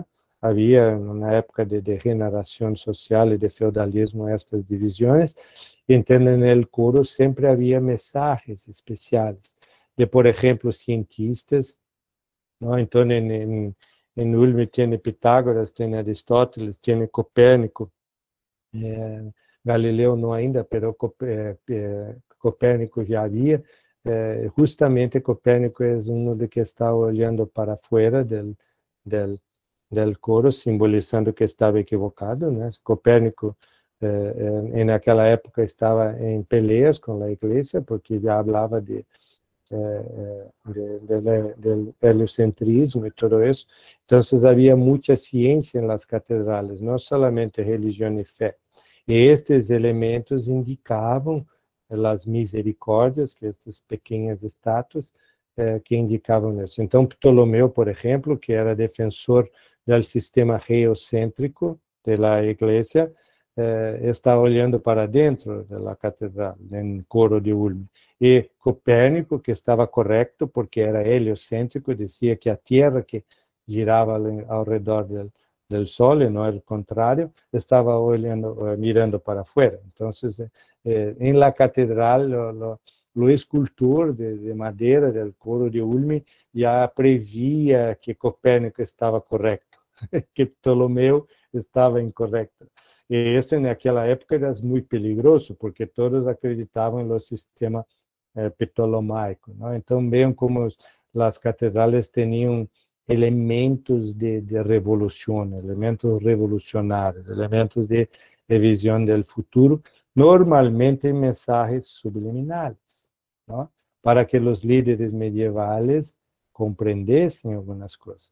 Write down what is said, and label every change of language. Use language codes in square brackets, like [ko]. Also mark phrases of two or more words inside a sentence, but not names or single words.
[es] Había en una época de degeneración social y de feudalismo estas divisiones. Entonces, en el coro siempre había mensajes especiales de, por ejemplo, cientistas, ¿no? Entonces, en Ulm tiene Pitágoras, tiene Aristóteles, tiene Copérnico, [pt] Galileu no ainda, [es] pero Copérnico [pt] já havia. Justamente Copérnico é um de que está olhando para fora [es] del coro, [pt] simbolizando que estava equivocado, né? Copérnico, naquela época, estava em peleas com a igreja, porque já falava [es] del heliocentrismo y todo eso. Entonces había mucha ciencia en las catedrales, no solamente religión y fe. Y estos elementos indicaban las misericordias, que estas pequeñas estatuas que indicaban eso. Entonces Ptolomeo, por ejemplo, que era defensor del sistema geocéntrico de la iglesia, estaba [pt] olhando para dentro da catedral, no coro de Ulm. E Copérnico, que estava correto, porque era heliocêntrico, dizia que a Terra que girava ao redor do Sol, e não era o contrário, estava olhando, mirando para fora. Então, em [es] la catedral, [pt] o escultor de madeira do coro de Ulm já previa que Copérnico estava correto, que Ptolomeu estava incorreto. E isso, naquela época, era muito perigoso, porque todos acreditavam no sistema ptolomaico, [es] ¿no? Entonces, vean cómo las catedrales tenían elementos de revolución, elementos revolucionarios, elementos de visión del futuro, normalmente mensajes subliminales, ¿no? Para que los líderes medievales comprendiesen algunas cosas.